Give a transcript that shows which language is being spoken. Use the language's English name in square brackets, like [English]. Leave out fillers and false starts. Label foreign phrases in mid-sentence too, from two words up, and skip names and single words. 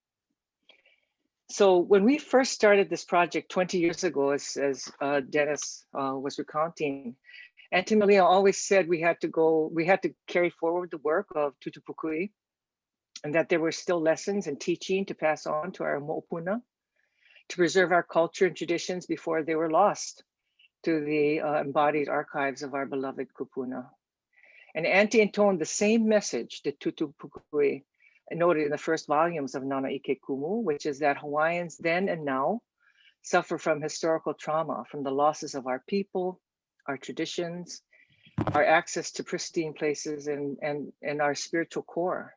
[English] So when we first started this project 20 years ago, as Dennis was recounting, Aunty Malia always said we had to carry forward the work of Tūtū Pukuʻi, and that there were still lessons and teaching to pass on to our moʻopuna, to preserve our culture and traditions before they were lost to the embodied archives of our beloved kupuna. And Aunty intoned the same message that Tūtū Pukuʻi noted in the first volumes of Nānā I Ke Kumu, which is that Hawaiians then and now suffer from historical trauma, from the losses of our people, our traditions, our access to pristine places, and our spiritual core.